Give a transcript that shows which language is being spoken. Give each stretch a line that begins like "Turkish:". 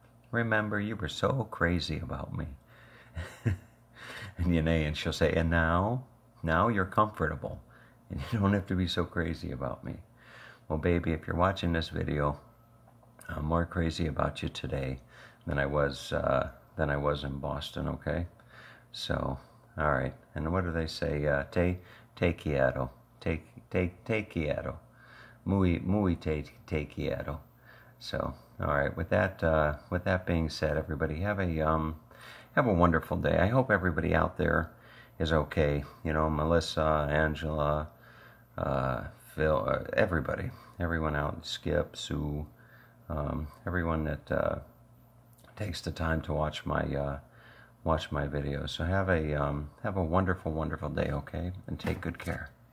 English: Remember, you were so crazy about me." And Yanae, and she'll say, "And now you're comfortable, and you don't have to be so crazy about me." Well, baby, if you're watching this video, I'm more crazy about you today than I was in Boston. Okay, so all right. And what do they say?
Spanish: Te quiero, te quiero, muy te quiero.
English: So all right. With that being said, everybody have a wonderful day. I hope everybody out there is okay. You know, Melissa, Angela, Phil, everyone out, Skip, Sue, everyone that takes the time to watch my videos. So have a wonderful, wonderful day, okay? And take good care.